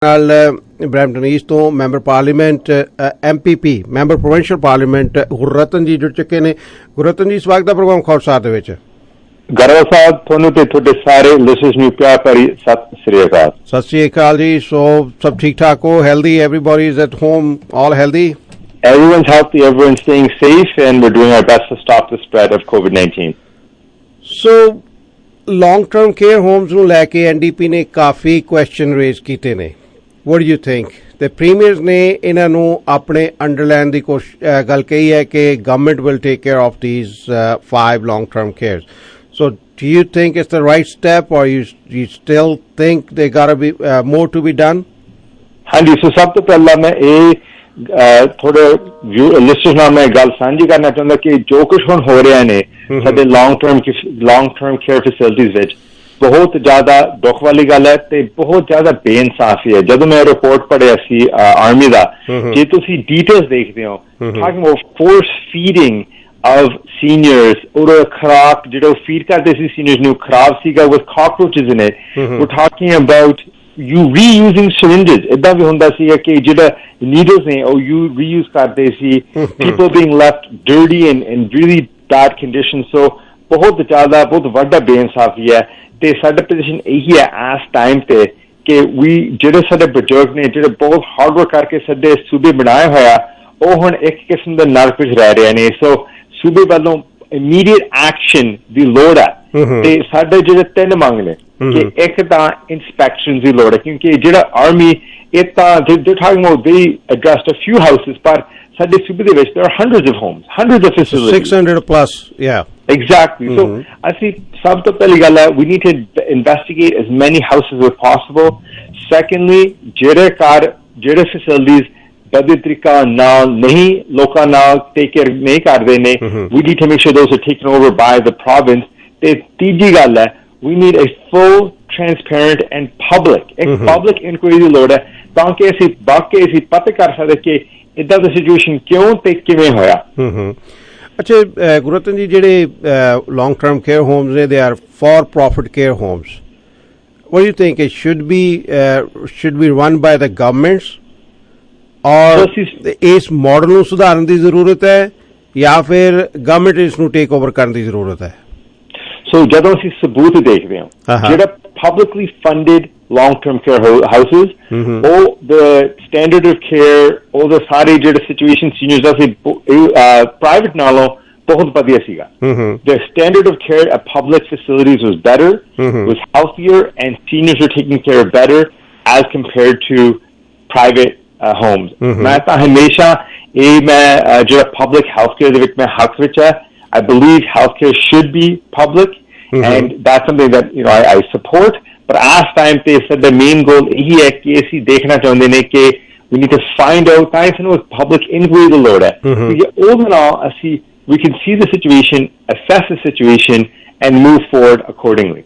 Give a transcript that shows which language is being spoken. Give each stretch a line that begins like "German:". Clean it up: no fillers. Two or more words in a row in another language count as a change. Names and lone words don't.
Punjabi: ਨਾਲ ਬਰੈਂਪਟਨ ਈਸਟ ਤੋਂ ਮੈਂਬਰ ਪਾਰਲੀਮੈਂਟ MPP ਮੈਂਬਰ ਪ੍ਰੋਵਿੰਸ਼ੀਅਲ ਪਾਰਲੀਮੈਂਟ ਗੁਰਰਤਨ ਜੀ ਜੁੜ ਚੁੱਕੇ ਨੇ। ਗੁਰਰਤਨ ਜੀ, ਸਵਾਗਤ ਹੈ ਪ੍ਰੋਗਰਾਮ ਖਾਲਸਾ ਦੇ ਵਿੱਚ। ਗਰਵ ਸਾਹਿਬ, ਤੁਹਾਨੂੰ ਤੇ ਤੁਹਾਡੇ ਸਾਰੇ ਲਿਸਨਰਸ ਨੂੰ ਪਿਆਰ ਭਰੀ ਸਤਿ ਸ੍ਰੀ ਅਕਾਲ। ਸਤਿ ਸ੍ਰੀ ਅਕਾਲ ਜੀ। ਸੋ ਸਭ ਠੀਕ ਠਾਕ ਹੋ? ਹੈਲਦੀ?
English: Everybody is at home? All healthy? Everyone's healthy, everyone's staying safe, and we're doing our best to stop the spread of COVID-19. So long term care homes
Punjabi: ਨੂੰ ਲੈ ਕੇ NDP ਨੇ ਕਾਫੀ
English: question raise
Punjabi: ਕੀਤੇ ਨੇ।
English: What do you think?
Punjabi: ਤੇ ਪ੍ਰੀਮੀਅਰਸ ਨੇ ਇਹਨਾਂ ਨੂੰ ਆਪਣੇ ਅੰਡਰ ਲੈਣ ਦੀ ਗੱਲ ਕਹੀ ਹੈ ਕਿ
English: Government will take care of these 5 long term cares. So do you think it's the right step, or you still think there gotta be more to be done?
Punjabi: ਹਾਂਜੀ, ਸੋ ਸਭ ਤੋਂ ਪਹਿਲਾਂ ਮੈਂ ਇਹ ਥੋੜੇ ਲਿਸਨਰਸ ਨਾਲ ਮੈਂ ਗੱਲ ਸਾਂਝੀ ਕਰਨਾ ਚਾਹੁੰਦਾ ਕਿ ਜੋ ਕੁਝ ਹੁਣ ਹੋ ਰਿਹਾ ਨੇ ਸਾਡੇ
English: long term care facilities
Punjabi: ਵਿੱਚ ਬਹੁਤ ਜ਼ਿਆਦਾ ਦੁੱਖ ਵਾਲੀ ਗੱਲ ਹੈ ਤੇ ਬਹੁਤ ਜ਼ਿਆਦਾ ਬੇਇਨਸਾਫੀ ਹੈ। ਜਦੋਂ ਮੈਂ ਰਿਪੋਰਟ ਪੜ੍ਹਿਆ ਸੀ ਆਰਮੀ ਦਾ, ਜੇ ਤੁਸੀਂ ਡੀਟੇਲਸ ਦੇਖਦੇ ਹੋ,
English: talking about force feeding of seniors, or
Punjabi: ਖੁਰਾਕ ਜਿਹੜਾ ਉਹ ਫੀਡ ਕਰਦੇ ਸੀ ਸੀਨੀਅਰਸ ਨੂੰ ਖਰਾਬ ਸੀਗਾ
English: with cockroaches in it. We're talking about you reusing syringes.
Punjabi: ਏਦਾਂ ਵੀ ਹੁੰਦਾ ਸੀਗਾ ਕਿ ਜਿਹੜਾ needles ਨੇ ਉਹ
English: you reuse
Punjabi: ਕਰਦੇ ਸੀ,
English: people being left dirty and really bad conditions.
Punjabi: So ਬਹੁਤ ਜ਼ਿਆਦਾ ਬਹੁਤ ਵੱਡਾ ਬੇਇਨਸਾਫੀ ਹੈ ਤੇ ਸਾਡਾ ਪੋਜੀਸ਼ਨ ਇਹੀ ਹੈ ਇਸ ਟਾਈਮ ਤੇ ਕਿ ਜਿਹੜੇ ਸਾਡੇ ਬਜ਼ੁਰਗ ਨੇ ਜਿਹੜੇ ਬਹੁਤ
English: hard work
Punjabi: ਕਰਕੇ ਸਾਡੇ ਸੂਬੇ ਬਣਾਏ ਹੋਇਆ, ਉਹ ਹੁਣ ਇੱਕ ਕਿਸਮ ਦੇ ਨਰਕ ਵਿੱਚ ਰਹਿ ਰਹੇ ਨੇ। ਸੋ ਸੂਬੇ ਵੱਲੋਂ
English: immediate action
Punjabi: ਦੀ ਲੋੜ ਹੈ ਤੇ ਸਾਡੇ ਜਿਹੜੇ 3 ਮੰਗ ਨੇ ਕਿ ਇੱਕ ਤਾਂ ਇੰਸਪੈਕਸ਼ਨ ਦੀ ਲੋੜ ਹੈ, ਕਿਉਂਕਿ ਜਿਹੜਾ ਆਰਮੀ ਇਹ ਤਾਂ
English: talking about they addressed a few houses,
Punjabi: ਪਰ ਸਾਡੇ ਸੂਬੇ ਦੇ ਵਿੱਚ
English: there are hundreds of homes, hundreds of facilities, 600 plus. Yeah, exactly. So
Punjabi: ਅਸੀਂ ਸਭ ਤੋਂ ਪਹਿਲੀ ਗੱਲ ਹੈ
English: we need to investigate as many houses as possible. Secondly,
Punjabi: ਜਿਹੜੇ facilities ਬੜੇ ਤਰੀਕਾ ਨਾਲ ਨਹੀਂ ਲੋਕਾਂ ਨਾਲ
English: take care
Punjabi: ਨਹੀਂ ਕਰਦੇ ਨੇ,
English: we need to make sure those are taken over by the province.
Punjabi: ਤੇ ਤੀਜੀ ਗੱਲ ਹੈ
English: we need a full, transparent and public inquiry
Punjabi: ਦੀ ਲੋੜ ਹੈ ਤਾਂ ਕਿ ਅਸੀਂ ਪਤਾ ਕਰ ਸਕਦੇ ਕਿ ਇੱਦਾਂ ਦੀ ਸਿਚੁਏਸ਼ਨ ਕਿਉਂ ਤੇ ਕਿਵੇਂ ਹੋਇਆ। ਅੱਛਾ ਗੁਰਰਤਨ ਜੀ, ਜਿਹੜੇ
English: long term care homes
Punjabi: ਨੇ,
English: they are for profit care homes. What do you think? It should be run by the governments,
Punjabi: ਔਰ ਇਸ ਮਾਡਲ ਨੂੰ ਸੁਧਾਰਨ ਦੀ ਜ਼ਰੂਰਤ ਹੈ ਜਾਂ ਫਿਰ ਗਵਰਨਮੈਂਟ ਇਸ ਨੂੰ
English: take over
Punjabi: ਕਰਨ ਦੀ ਜ਼ਰੂਰਤ ਹੈ? ਸੋ ਜਦੋਂ ਅਸੀਂ ਸਬੂਤ ਦੇਖਦੇ ਹਾਂ ਜਿਹੜਾ
English: publicly funded long term care houses, all the standard of care, all the
Punjabi: ਸਾਰੇ ਜਿਹੜੇ ਸਿਚੁਏਸ਼ਨ ਸੀਨੀਅਰਸ ਦਾ ਸੀ ਪ੍ਰਾਈਵੇਟ ਨਾਲੋਂ ਬਹੁਤ ਵਧੀਆ ਸੀਗਾ।
English: The standard of care at public facilities was better, was healthier, and seniors were taken care of better as compared to private homes.
Punjabi: ਮੈਂ ਤਾਂ ਹਮੇਸ਼ਾ ਮੈਂ ਜਿਹੜਾ
English: public healthcare
Punjabi: ਦੇ ਵਿੱਚ ਮੈਂ ਹੱਕ ਵਿੱਚ ਹੈ।
English: I believe healthcare should be public, and that's something that I support. But as time
Punjabi: ਤੇ ਸਾਡਾ ਮੇਨ ਗੋਲ ਇਹੀ ਹੈ ਕਿ ਅਸੀਂ ਦੇਖਣਾ ਚਾਹੁੰਦੇ ਨੇ ਕਿ
English: we need to find out
Punjabi: ਤਾਂ ਇਸ ਨੂੰ
English: public inquiry
Punjabi: ਦੀ ਲੋੜ ਹੈ ਕਿ ਉਹਦੇ ਨਾਲ ਅਸੀਂ
English: we can see the situation, assess the situation, and move forward accordingly.